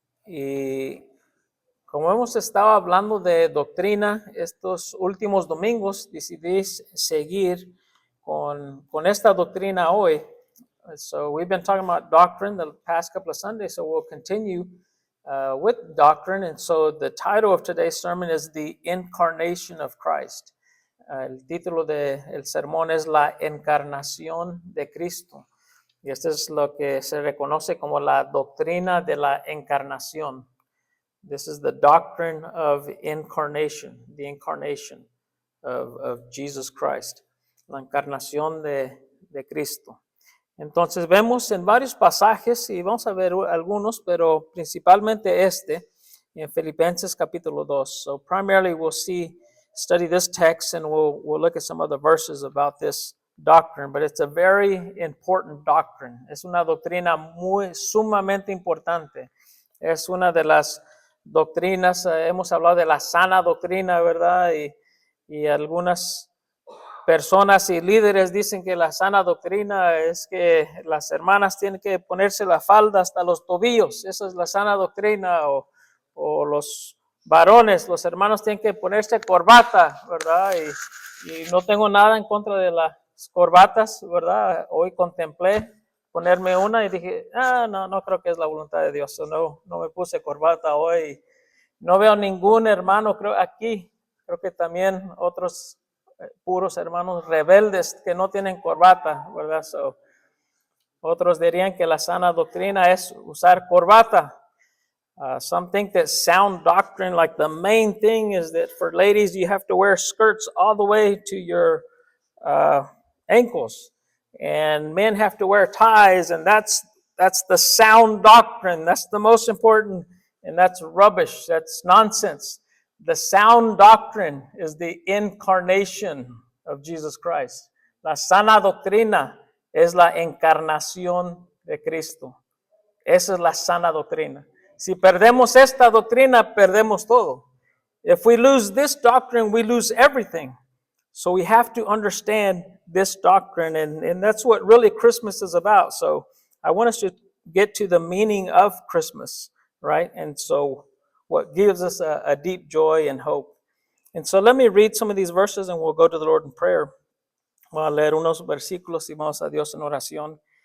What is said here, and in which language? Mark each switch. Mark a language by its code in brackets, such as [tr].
[es] Y como hemos estado hablando de doctrina estos últimos domingos, decidí seguir con esta doctrina hoy. [en] So we've been talking about doctrine the past couple of Sundays, so we'll continue with doctrine. And so the title of today's sermon is The Incarnation of Christ. [es] El título del sermón es La Encarnación de Cristo. Y esto es lo que se reconoce como la doctrina de la encarnación. [en] This is the doctrine of incarnation, the incarnation of Jesus Christ, [es] la encarnación de Cristo. Entonces vemos en varios pasajes, y vamos a ver algunos, pero principalmente en Filipenses capítulo 2. [en] So primarily we'll study this text, and we'll look at some other verses about this doctrine, but it's a very important doctrine. [es] Es una doctrina sumamente importante. Es una de las doctrinas, hemos hablado de la sana doctrina, ¿verdad? Y algunas personas y líderes dicen que la sana doctrina es que las hermanas tienen que ponerse la falda hasta los tobillos. Esa es la sana doctrina. O los varones, los hermanos tienen que ponerse corbata, ¿verdad? Y no tengo nada en contra de las corbatas, ¿verdad? Hoy contemplé ponerme una y dije, no creo que es la voluntad de Dios. No me puse corbata hoy. No veo ningún hermano, creo que también otros puros hermanos rebeldes que no tienen corbata, ¿verdad? [en] So, [es] otros dirían que la sana doctrina es usar corbata. [en] Some think that sound doctrine, like the main thing is that for ladies you have to wear skirts all the way to your ankles, and men have to wear ties, and that's the sound doctrine. That's the most important, and that's rubbish. That's nonsense. The sound doctrine is the incarnation of Jesus Christ. [es] La sana doctrina es la encarnación de Cristo. Esa es la sana doctrina. Si perdemos esta doctrina, perdemos todo. [en] If we lose this doctrine, we lose everything. So we have to understand this doctrine, and that's what really Christmas is about. So I want us to get to the meaning of Christmas, right? And so what gives us a deep joy and hope. And so let me read some of these verses, and we'll go to the Lord in prayer. [es] Voy a leer unos versículos y vamos a Dios en oración.